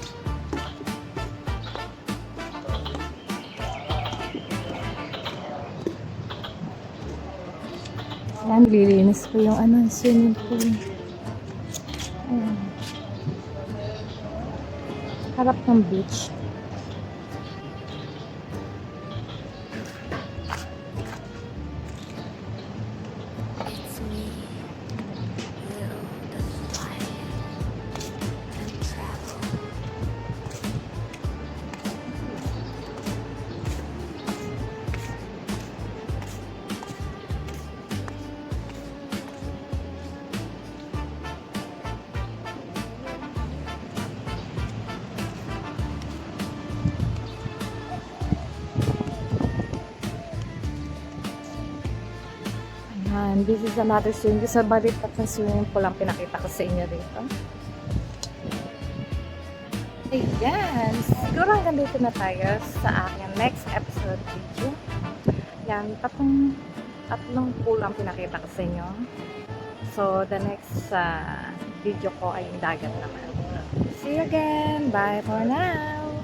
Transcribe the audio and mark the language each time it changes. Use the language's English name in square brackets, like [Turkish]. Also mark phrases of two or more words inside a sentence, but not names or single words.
[Filipino] Ayan, lilinis po yung [English] swimming pool. [Filipino] Ayan. Harap ng beach. [English] It's me, little to fly and travel. Ayan, this is another swimming pool. [Filipino] Sa balikat ng [English] swimming pool [Filipino] lang pinakita ko sa inyo dito. Ayan, siguro hanggang dito na tayo sa aking [English] next episode video. [Filipino] Yan, tatlong pool ang pinakita ko sa inyo. So, [English] the next video [Filipino] ko ay yung dagat naman. [English] See you again. Bye for now.